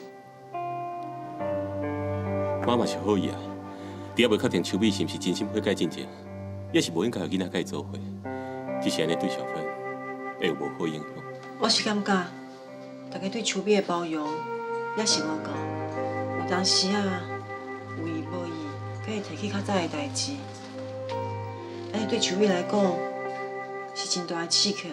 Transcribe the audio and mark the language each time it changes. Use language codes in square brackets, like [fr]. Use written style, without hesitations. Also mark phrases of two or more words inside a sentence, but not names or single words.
[nan] 妈嘛是好意啊，伫还袂确定秋美是毋是真心悔改进前，也是无应该互囡仔甲伊做伙，只是安尼对小芬会有无好影响。我是感觉，大家对秋美的包容也是我够，有当时啊，有意无意，可以提起较早的代志，安尼对秋美来讲。是真大的刺激。